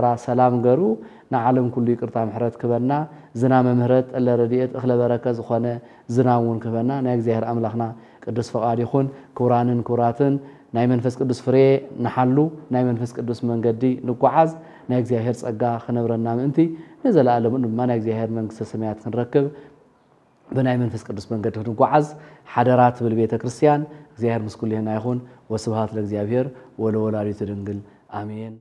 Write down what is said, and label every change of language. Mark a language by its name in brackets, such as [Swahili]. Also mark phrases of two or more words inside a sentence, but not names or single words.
[Tigrinya] ሰላም ገሩ ንዓለም ኩሉ ይቅርታ ምሕረት ክበና ዝናመ ምሕረት ለረድኤት እኽለ በረከት ዝኾነ ዝናሙን ክበና ናይ እግዚአብሔር አምላኽና ቅዱስ ፈቃድ ይኹን ኩራንን ኩራትን ናይ መንፈስ ቅዱስ ፍሬ ንሓሉ ናይ መንፈስ ቅዱስ መንገዲ ንጓዓዝ ናይ እግዚአብሔር ጸጋ ክነብረና ምእንቲ ንዘላለም ድማ ናይ እግዚአብሔር መንግስተ ሰማያት ክንረክብ በናይ መንፈስ ቅዱስ መንገዲ ንጓዓዝ ሓደራት ብቤተ ክርስቲያን እግዚአብሔር ምስኩል ይሁን [Geez] ወስብሐት ለእግዚአብሔር ወለወላዲቱ ድንግል አሜን